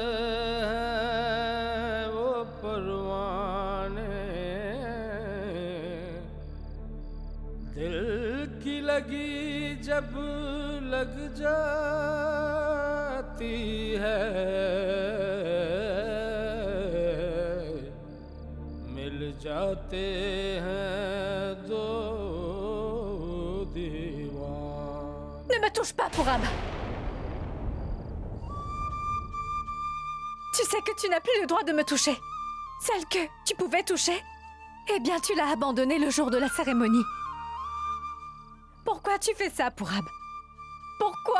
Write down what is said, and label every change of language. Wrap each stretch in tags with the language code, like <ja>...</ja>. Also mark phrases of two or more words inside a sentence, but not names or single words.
<hi>हैं वो परवाने दिल की लगी जब लग जाती है मिल जाते हैं दो दीवान।</hi> <fr>Ne me touche pas, Purab. Tu sais que tu n'as plus le droit de me toucher. Celle que tu pouvais toucher, eh bien tu l'as abandonnée le jour de la cérémonie. Pourquoi tu fais ça, Purab? Pourquoi?</fr>